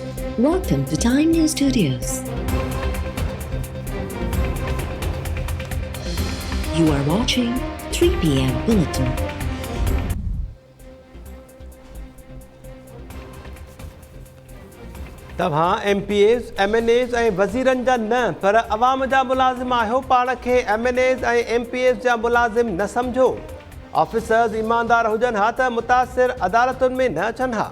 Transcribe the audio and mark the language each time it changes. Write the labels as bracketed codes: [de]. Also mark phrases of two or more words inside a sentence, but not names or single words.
[en] Welcome to Time News Studios. You are watching 3 p.m. Bulletin. [sd] तव्हां MPAs, MNAs ऐं वज़ीरनि जा न पर अवाम जा मुलाज़िम आहियो। पाण खे MNAs ऐं MPAs जा मुलाज़िम न सम्झो। ऑफिसर्स ईमानदार हुजनि हा त मुतासिर अदालतुनि में न अचनि हा।